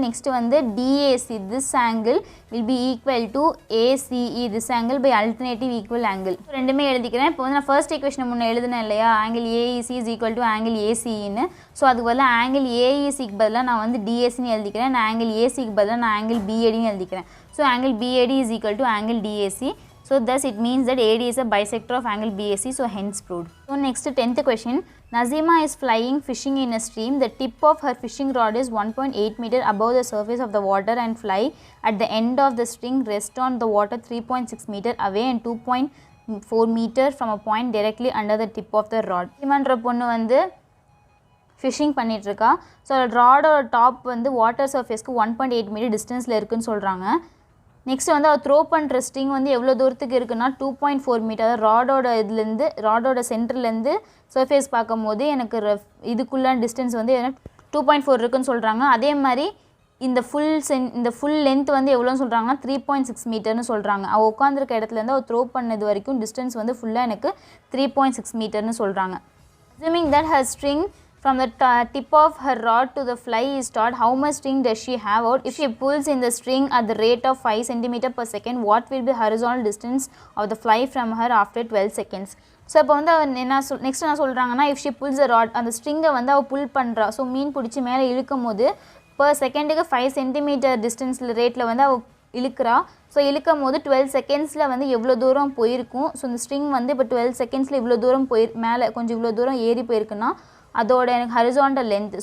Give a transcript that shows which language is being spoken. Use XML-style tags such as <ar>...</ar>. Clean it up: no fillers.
<en>Next வந்து DAC, this angle will be equal to ACE, this angle by alternative equal angle.</en> <ta>ரெண்டுமே எழுதிக்கிறேன். இப்போ வந்து நான் ஃபர்ஸ்ட் ஈக்குவேஷன் முன்னே எழுதுனேன் இல்லையா,</ta> <en>angle AEC is equal to angle ACEன்னு.</en> <ta>So அதுக்கு பதிலாக angle AECக்கு பதிலாக நான் வந்து DACன்னு எழுதிக்கிறேன். நான் angle ACக்கு பதிலாக நான் angle BADன்னு எழுதிக்கிறேன்.</ta> <en>So angle BAD is equal to angle DAC. So thus it means that AD is a bisector of angle BAC, so hence proved. So next 10th question. Nazima is flying fishing in a stream. The tip of her fishing rod is 1.8 meter above the surface of the water and fly at the end of the string rest on the water 3.6 meter away and 2.4 meter from a point directly under the tip of the rod.</en> <ta>இவன்ற பொண்ணு வந்து phishing பண்ணிகிட்ருக்கா. So ராடோட top வந்து water சர்ஃபேஸ்க்கு 1.8 metre டிஸ்டன்ஸில் இருக்குதுன்னு சொல்கிறாங்க. Next வந்து அவர் throw பண்ணுற string வந்து எவ்வளோ தூரத்துக்கு இருக்குன்னா 2.4 மீட்டர். ராடோட இதுலேருந்து ராடோட சென்டர்லேருந்து சர்ஃபேஸ் பார்க்கும் போது எனக்கு இதுக்குள்ள டிஸ்டன்ஸ் வந்து 2.4 இருக்குன்னு சொல்கிறாங்க. அதே மாதிரி இந்த ஃபுல் லென்த் வந்து எவ்வளோன்னு சொல்கிறாங்கன்னா 3.6 மீட்டர்னு சொல்கிறாங்க. அவள் உட்காந்துருக்க இடத்துலேருந்து அவள் த்ரோ பண்ணது வரைக்கும் டிஸ்டன்ஸ் வந்து ஃபுல்லாக எனக்கு 3.6 மீட்டர்னு சொல்கிறாங்க.</ta> <en>Assuming that her string from the tip of her rod to the fly is taut, how much string does she have out? If she pulls in the string at the rate of 5 cm per second, what will be horizontal distance of the fly from her after 12 seconds?</en> <ta>So இப்போ வந்து next என்ன சொல்கிறாங்கன்னா,</ta> <en>if she pulls a rod,</en> <ta>அந்த ஸ்ட்ரிங்கை வந்து அவள் புல் பண்ணுறா. So மீன் பிடிச்சி மேலே இழுக்கும் போது பர் செகண்டுக்கு 5 சென்டிமீட்டர் டிஸ்டன்ஸில் ரேட்டில் வந்து அவள் இழுக்கிறா. ஸோ இழுக்கும் போது 12 செகண்ட்ஸில் வந்து எவ்வளோ தூரம் போயிருக்கும். ஸோ இந்த ஸ்ட்ரிங் வந்து இப்போ 12 செகண்ட்ஸில் இவ்வளோ தூரம் மேலே கொஞ்சம் இவ்வளோ தூரம் ஏறி போயிருக்குன்னா அதோட எனக்கு ஹரிசாண்டல் லென்த்.</ta>